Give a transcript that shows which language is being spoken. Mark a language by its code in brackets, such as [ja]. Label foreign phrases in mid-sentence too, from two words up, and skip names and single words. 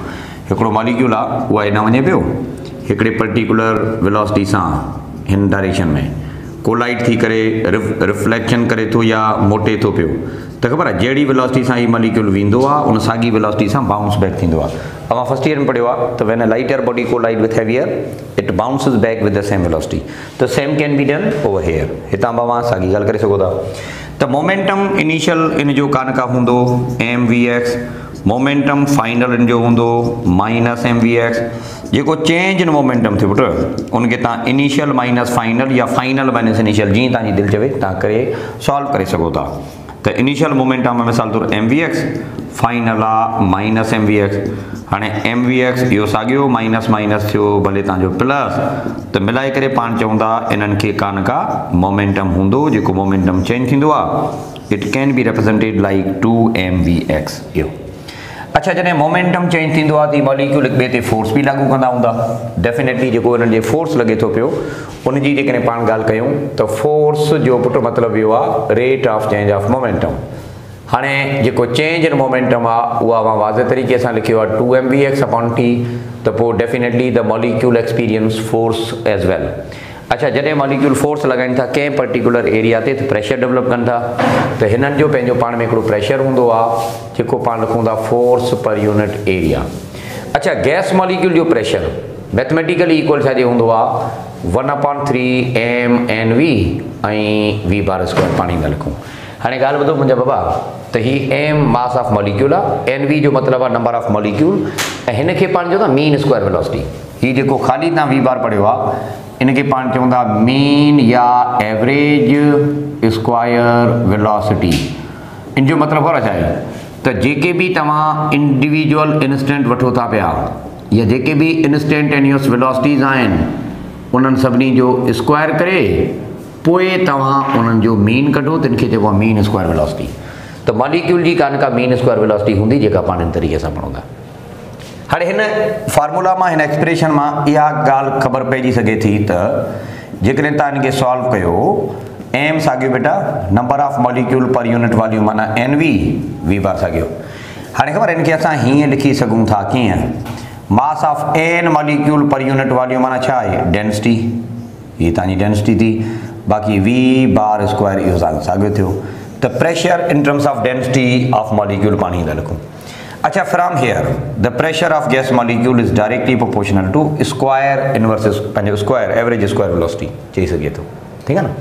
[sd] हिकिड़ो मॉलिक्यूल आहे उहा हेॾां वञे पियो हिकिड़े [en] particular velocity [sd] सां हिन डायरेक्शन में, कोलाइड थी करे रिफ्लेक्शन करे थो या मोटे थो पियो। त ख़बर आहे जहिड़ी वेलोसिटी सां हीउ मॉलिक्यूल वेंदो आहे उन साॻी वेलोसिटी सां [en] bounce back [sd] थींदो आहे। [en] तव्हां first year [sd] में पढ़ियो आहे त [en] when a lighter body collide with heavier it bounces back with the same velocity. त same can be done over here. [sd] हितां तव्हां साॻी ॻाल्हि करे सघो था। त [en] momentum initial [sd] इन जो कान का हूंदो mvx, [en] momentum final [sd] इन जो हूंदो -mvx। जेको [en] change in momentum [sd] थियो पुटु उनखे तव्हां [en] initial minus final [sd] या [en] final minus initial [sd] जीअं तव्हांजी दिलि चवे तव्हां करे सॉल्व करे सघो था। त [en] initial momentum [sd] मिसाल तौर mvx, फाइनल आहे -mvx। हाणे mvx इहो साॻियो माइनस माइनस थियो भले तव्हांजो प्लस, त मिलाए करे पाण चवंदा इन्हनि खे कान का मोमेंटम हूंदो जेको [en] momentum change [sd] थींदो आहे। [en] it can be represented like 2mvx। [sd] इहो अच्छा, जॾहिं [en] momentum change [sd] थींदो आहे त मॉलिक्यूल हिक ॿिए ते फोर्स बि लागू कंदा हूंदा। डेफिनेटली जेको हिननि जे फोर्स लॻे थो पियो उनजी जेकॾहिं पाण ॻाल्हि कयूं त फोर्स जो पुटु मतिलबु इहो आहे [en] rate of change of momentum. [sd] हाणे जेको [en] change in momentum [sd] आहे उहा मां वाज़े तरीक़े सां लिखियो आहे 2mvx/t, त पोइ [en] definitely the molecule experience force as well. [sd] अच्छा, जॾहिं मॉलिक्यूल फोर्स लॻाइनि था कंहिं [en] particular area [sd] ते त [en] pressure develop [sd] कनि था, त हिननि जो पंहिंजो पाण में हिकिड़ो प्रेशर हूंदो आहे जेको पाण लिखूं था [en] force per unit area. [sd] अच्छा, [en] gas molecule [sd] जो [en] pressure mathematically equal [sd] छाजे हूंदो आहे 1/3 mNv ऐं v/2 पाणी था लिखूं। हाणे ॻाल्हि ॿुधो मुंहिंजा बाबा, त ही m [en] mass of molecule [sd] आहे, Nv जो मतिलबु आहे [en] number of molecule, [sd] ऐं हिन खे पाण चवंदा [en] mean square velocity. [sd] हीउ जेको ख़ाली तव्हां v बार पढ़ियो आहे इनखे पाण चवंदा मीन या [en] average square velocity. [sd] इन जो मतिलबु ख़बर छा आहे त जेके बि तव्हां [en] individual instant [sd] वठो था पिया या जेके बि [en] instantaneous velocities [sd] आहिनि उन्हनि सभिनी जो स्क्वायर करे पोइ तव्हां उन्हनि जो मीन कढो, त इनखे चइबो आहे [en] mean square velocity. [sd] त मॉलिक्यूल जी का [en] mean square velocity [sd] हूंदी जेका पाण इन तरीक़े सां पढ़ूं था। हाणे हिन फार्मूला मां हिन एक्सप्रेशन मां इहा ॻाल्हि ख़बर पइजी सघे थी त जेकॾहिं तव्हां इनखे सॉल्व कयो, m साॻियो बेटा [en] number of molecule per unit volume [sd] माना Nv, v बार साॻियो। हाणे ख़बर इनखे असां हीअं लिखी सघूं था कीअं, [en] mass of n molecule per unit volume [sd] माना छा आहे डेंसिटी, हीअ तव्हांजी डेंसिटी थी, बाक़ी v/2 इहो साॻियो थियो। त [en] pressure in terms of density of molecule [sd] पाण ई था लिखूं। [en] अच्छा, from here the pressure of gas molecule is directly proportional to square inverse पंहिंजो square average square velocity [sd] चई सघे थो, ठीकु आहे न।